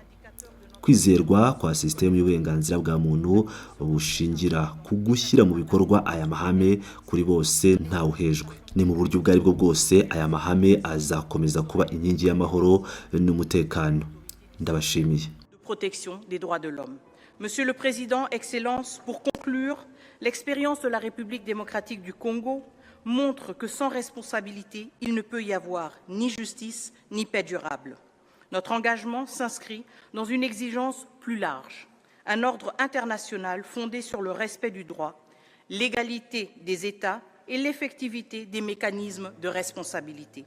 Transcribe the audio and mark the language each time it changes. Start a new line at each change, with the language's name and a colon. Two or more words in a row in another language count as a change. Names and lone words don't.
Kinyarwanda: Kwizerwa kwa sisitemu y'uburenganzira bwa muntu bushingira ku gushyira mu bikorwa aya mahame kuri bose ntawuhejwe. Ni mu buryo ubwo ari bwo bwose aya mahame azakomeza kuba inkingi y'amahoro n'umutekano. Ndabashimiye.
French: Protection des droits de l'homme. Monsieur le Président, Excellences, pour conclure, l'expérience de la République démocratique du Congo montre que sans responsabilité, il ne peut y avoir ni justice ni paix durable. Notre engagement s'inscrit dans une exigence plus large, un ordre international fondé sur le respect du droit, l'égalité des États et l'effectivité des mécanismes de responsabilité.